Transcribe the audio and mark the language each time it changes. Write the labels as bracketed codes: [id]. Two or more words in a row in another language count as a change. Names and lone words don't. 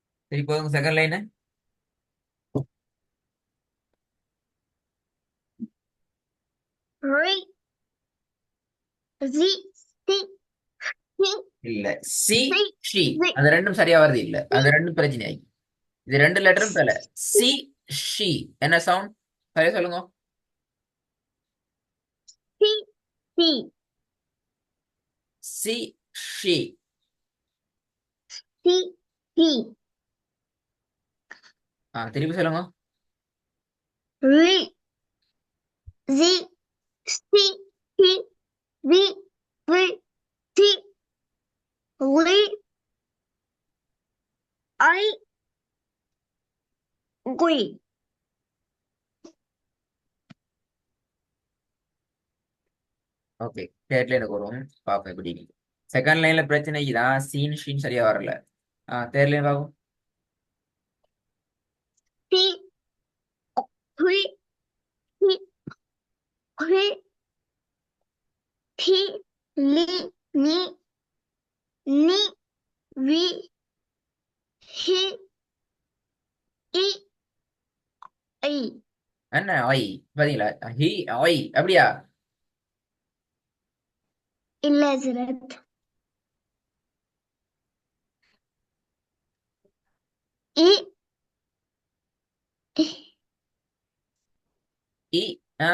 [ta] சரி போதுங்க [en] second line. [ar] Re. Zi. Si. Hi. [ta] இல்ல, சி [ar] Si. ஷி, Zi. [ta] அந்த ரெண்டும் சரியா வருது இல்ல, [ar] Si. [ta] அந்த ரெண்டும் பிரச்சனை ஆகி. இது ரெண்டு லெட்டரும் தல. [ar] سِ شِ [ta] என்ன சவுண்ட்? சரியா சொல்லுங்க. [ar] Si. Si. سِ شِ. Si. Si. [ta] திருப்பி சொல்லுங்க. [ar] Re. Zi. Si. Hi. Zi. Ri. Si. Li. I. Gui. [ta] ஓகே, [en] third line [ta] வருவோம், பார்ப்போம் எப்படி. [en] second line [ta] பிரச்சனை இதான், [ar] سين شين [ta] சரியா வரல. [en] third line [ta] பார்ப்போம். [ar] Si. Ri. Si. Ri. Thi. Li. Ni. Ni. Vi. Hi. I. I. [ta] என்ன ஐ? பாத்தீங்களா, ஹி ஐ அப்படியா? இல்ல ஹசரத். இ. இ ஆ